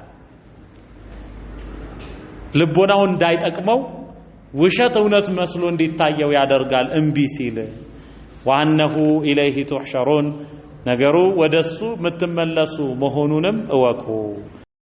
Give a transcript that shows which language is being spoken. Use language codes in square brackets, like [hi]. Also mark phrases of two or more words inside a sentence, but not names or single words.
[am] ልቦናው እንዳይጠቅመው ውሸት እውነት መስሎ እንዲታየው ያደርጋል እንቢ ሲል [ar] وانه اليه تحشرون [am] ነገሩ ወደሱ የምትመለሱ መሆኑንም እወቁ